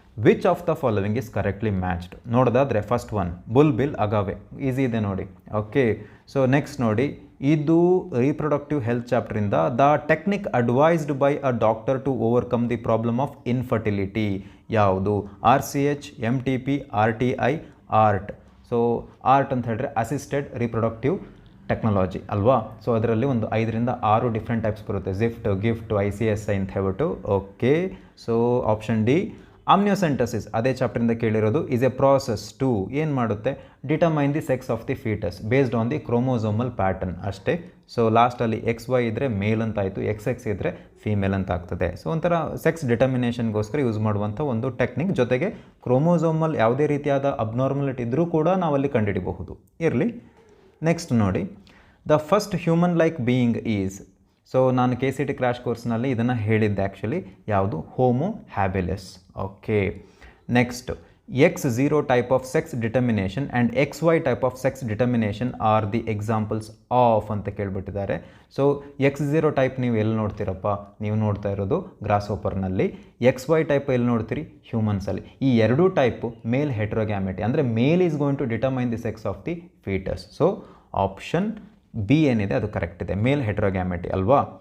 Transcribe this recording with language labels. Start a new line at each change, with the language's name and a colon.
English: Which of the following is correctly matched?
Kannada: ನೋಡೋದಾದರೆ first one bull bill ಅಗಾವೆ, easy ಇದೆ ನೋಡಿ. Okay, so next ನೋಡಿ, ಇದು reproductive health ಚಾಪ್ಟರಿಂದ.
English: the technique advised by a doctor to overcome the problem of infertility
Kannada: ಯಾವುದು?
English: RCH, MTP, RTI, ART.
Kannada: So art ಅಂತ ಹೇಳಿದ್ರೆ assisted reproductive technology ಅಲ್ವಾ. So ಅದರಲ್ಲಿ ಒಂದು 5 ರಿಂದ 6 ಡಿಫ್ರೆಂಟ್ ಟೈಪ್ಸ್ ಬರುತ್ತೆ, ಜಿಫ್ಟ್, ಗಿಫ್ಟ್, ICSI ಅಂತ ಹೇಳ್ಬಿಟ್ಟು. ಓಕೆ, ಸೊ ಆಪ್ಷನ್ ಡಿ ಆಮ್ನಿಯೋಸೆಂಟಸಿಸ್ ಅದೇ ಚಾಪ್ಟರಿಂದ ಕೇಳಿರೋದು.
English: is a process to
Kannada: ಏನು ಮಾಡುತ್ತೆ?
English: determine the sex of the foetus based on the chromosomal pattern
Kannada: ಅಷ್ಟೇ. ಸೊ ಲಾಸ್ಟಲ್ಲಿ XY ಇದ್ದರೆ ಮೇಲ್ ಅಂತ ಆಯಿತು, XX ಇದ್ದರೆ ಫೀಮೇಲ್ ಅಂತ ಆಗ್ತದೆ. ಸೊ ಒಂಥರ ಸೆಕ್ಸ್ ಡಿಟರ್ಮಿನೇಷನ್ಗೋಸ್ಕರ ಯೂಸ್ ಮಾಡುವಂಥ ಒಂದು ಟೆಕ್ನಿಕ್. ಜೊತೆಗೆ ಕ್ರೋಮೋಸೋಮಲ್ ಯಾವುದೇ ರೀತಿಯಾದ ಅಬ್ನಾರ್ಮಲಿಟಿ ಇದ್ದರೂ ಕೂಡ ನಾವಲ್ಲಿ ಕಂಡುಹಿಡಿಬಹುದು. ಇರಲಿ.
English: next
Kannada: ನೋಡಿ,
English: The first human like being is.
Kannada: So ನಾನು KCT ಕ್ರ್ಯಾಶ್ ಕೋರ್ಸ್ನಲ್ಲಿ ಇದನ್ನು ಹೇಳಿದ್ದೆ ಆ್ಯಕ್ಚುಲಿ. ಯಾವುದು? Homo habilis. Okay, next
English: X0 type of sex determination and XY type of sex determination are the examples of
Kannada: ಅಂತ ಕೇಳ್ಬಿಟ್ಟಿದ್ದಾರೆ. ಸೊ X0 ಟೈಪ್ ನೀವು ಎಲ್ಲಿ ನೋಡ್ತೀರಪ್ಪ, ನೀವು ನೋಡ್ತಾ ಇರೋದು ಗ್ರಾಸ್ ಹೋಪರ್ನಲ್ಲಿ. XY ಟೈಪ್ ಎಲ್ಲಿ ನೋಡ್ತೀರಿ, ಹ್ಯೂಮನ್ಸಲ್ಲಿ. ಈ ಎರಡೂ ಟೈಪು ಮೇಲ್ ಹೆಟ್ರೋಗ್ಯಾಮೆಟಿ, ಅಂದರೆ
English: Male is going to determine the sex of the foetus.
Kannada: So option B ಏನಿದೆ ಅದು ಕರೆಕ್ಟ್ ಇದೆ, ಮೇಲ್ ಹೆಟ್ರೋಗ್ಯಾಮೆಟಿ ಅಲ್ವಾ.